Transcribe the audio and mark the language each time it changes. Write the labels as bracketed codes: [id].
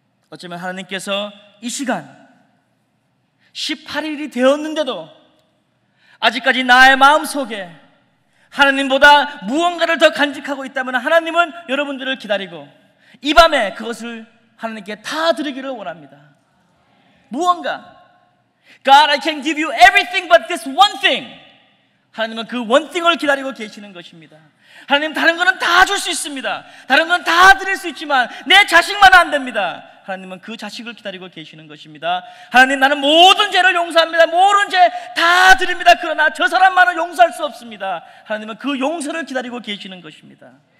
[ko] 어쩌면 하나님께서 이 시간 18일이 되었는데도 아직까지 나의 마음속에 하나님보다 무언가를 더 간직하고 있다면 하나님은 여러분들을 기다리고 이 밤에 그것을 하나님께 다 드리기를 원합니다. 무언가 [en] God, I can give you everything but this one thing. [ko] 하나님은 그 [en] one thing [ko] 을 기다리고 계시는 것입니다. 하나님 다른 거는 다 줄 수 있습니다. 다른 건 다 드릴 수 있지만 내 자식만은 안 됩니다. 하나님은 그 자식을 기다리고 계시는 것입니다. 하나님 나는 모든 죄를 용서합니다. 모든 죄 다 드립니다. 그러나 저 사람만은 용서할 수 없습니다. 하나님은 그 용서를 기다리고 계시는 것입니다.